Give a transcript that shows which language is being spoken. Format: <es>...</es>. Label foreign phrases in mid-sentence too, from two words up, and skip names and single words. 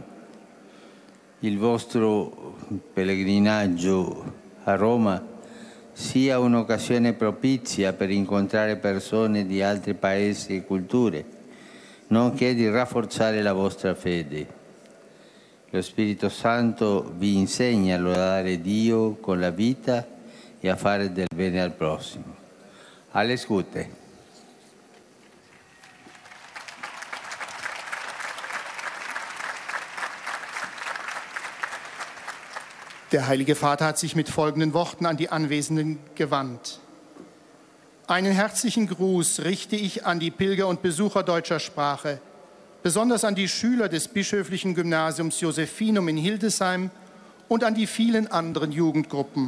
<it>Il vostro pellegrinaggio a Roma sia un'occasione propizia per incontrare persone di altri paesi e culture, nonché di rafforzare la vostra fede. Lo Spirito Santo vi insegna a lodare Dio con la vita e a fare del bene al prossimo.</it> <de>Alles Gute. Der Heilige Vater hat sich mit folgenden Worten an die Anwesenden gewandt. Einen herzlichen Gruß richte ich an die Pilger und Besucher deutscher Sprache, besonders an die Schüler des Bischöflichen Gymnasiums Josephinum in Hildesheim und an die vielen anderen Jugendgruppen.</de>